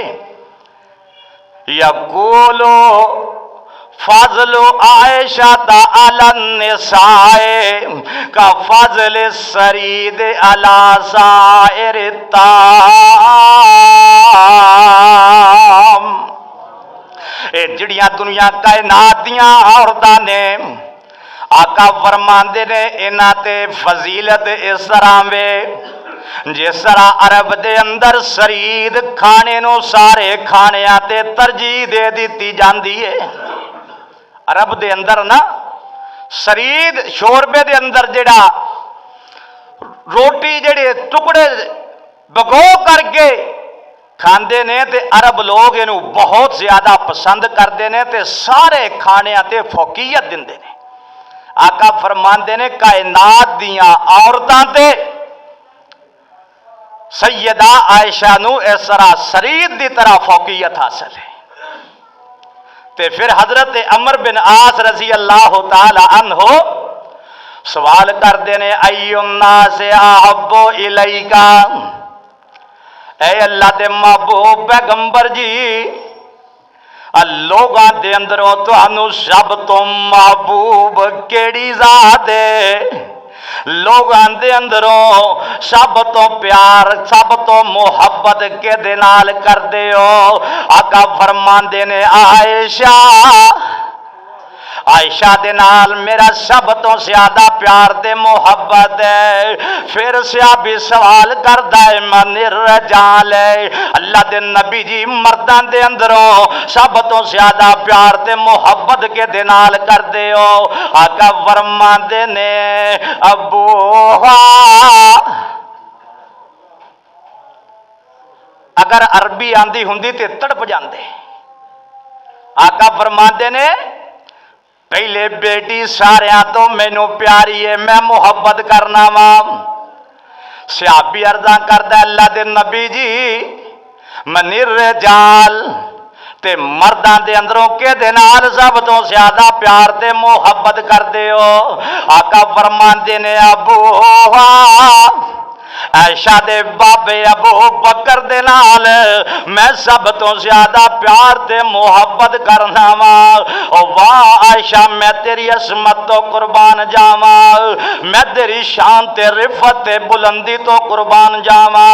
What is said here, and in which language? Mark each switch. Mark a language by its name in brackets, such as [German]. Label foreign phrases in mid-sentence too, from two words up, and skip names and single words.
[Arabic] یقول فضل عائشہ علی النساء کا فضل السرید علی سائر الطعام۔ [Punjabi] اے جڑیاں دنیا کائنات دیاں عورتاں نے آقا فرماندے نے انہاں تے فضیلت اس طرح وے جس طرح عرب دے اندر سرید کھانے نو سارے کھانیاں تے ترجیح دے دیتی جاندی ہے۔ عرب دے اندر نا سرید شوربے دے اندر جڑا روٹی جڑے ٹکڑے بگو کر کے کھاندے نے تے عرب لوگ انہوں بہت زیادہ پسند کردے نے تے سارے کھانے تے فوقیت دیندے نے۔ آقا فرماندے نے کائنات دیاں عورتاں تے سیدہ عائشہ نو اس طرح سرید دی طرح فوقیت حاصل ہے۔ تے [Urdu] پھر حضرت عمر بن عاص رضی اللہ تعالی عنہ سوال کرتے ہیں [Arabic] ای الناس احب الیکا، [Punjabi] اے اللہ دے محبوب پیغمبر جی لوگاں دے اندروں تانوں سب تو محبوب کیڑی ذات ہے؟ لوگاں دے اندروں سب تو پیار سب تو محبت کے دے نال کر دے ہو؟ آقا فرماندے نے عائشہ دے نال میرا سب تو زیادہ پیار تے محبت ہے۔ پھر صحابی سوال کردا ہے [Arabic] من الرجال، [Punjabi] اللہ دے نبی جی مرداں دے اندروں سب تو زیادہ پیار تے محبت کے دے نال کر دے ہو؟ آقا فرماندے نے ابوہا، اگر عربی آندی ہوندی تے تڑپ جاندے۔ آقا فرماندے نے پہلے بیٹی ساریاں تو مینوں پیاری ہے، میں محبت کرنا وا۔ صحابی عرضاں کردا اللہ دے نبی جی [Arabic] من الرجال [Punjabi] تے مرداں دے اندروں کے دے نال سب تو زیادہ پیار تے محبت کر دے ہو؟ آقا فرماندے نے ابوہا، عائشہ دے بابے ابو بکر دے نال میں سب تو زیادہ پیار تے محبت کرنا وا۔ او واہ عائشہ میں تیری عصمت تو قربان جاواں، میں تیری شان تے رفت تے بلندی تو قربان جاواں۔